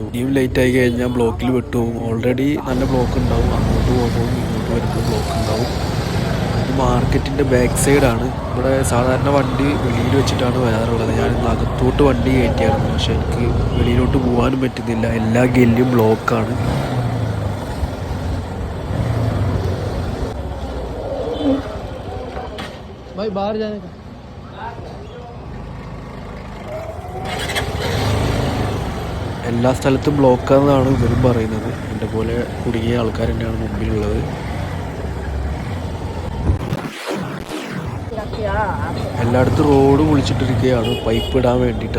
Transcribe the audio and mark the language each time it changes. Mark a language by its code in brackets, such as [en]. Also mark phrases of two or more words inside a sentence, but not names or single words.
[ml] ഇനിയും ലേറ്റ് ആയി കഴിഞ്ഞാൽ ബ്ലോക്കിൽ വിട്ടുപോകും. ഓൾറെഡി നല്ല ബ്ലോക്ക് ഉണ്ടാവും. അങ്ങോട്ട് പോകുമ്പോൾ ഇങ്ങോട്ട് വരുമ്പോൾ ബ്ലോക്ക് ഉണ്ടാവും. ഇത് മാർക്കറ്റിൻ്റെ ബാക്ക് സൈഡാണ്. ഇവിടെ സാധാരണ വണ്ടി വെളിയിൽ വെച്ചിട്ടാണ് വരാറുള്ളത്. ഞാൻ അകത്തോട്ട് വണ്ടി കയറ്റിയായിരുന്നു, പക്ഷെ എനിക്ക് വെളിയിലോട്ട് പോകാനും പറ്റുന്നില്ല. എല്ലാ ഗല്ലിയും ബ്ലോക്കാണ്. [hi] भाई बाहर जाने का [ml] എല്ലാ സ്ഥലത്തും ബ്ലോക്കാണെന്നാണ് ഇവരും പറയുന്നത്. എൻ്റെ പോലെ കുടുങ്ങിയ ആൾക്കാർ തന്നെയാണ് മുമ്പിലുള്ളത്. എല്ലായിടത്തും റോഡ് പൊളിച്ചിട്ടിരിക്കുകയാണ് പൈപ്പ് ഇടാൻ വേണ്ടിയിട്ട്.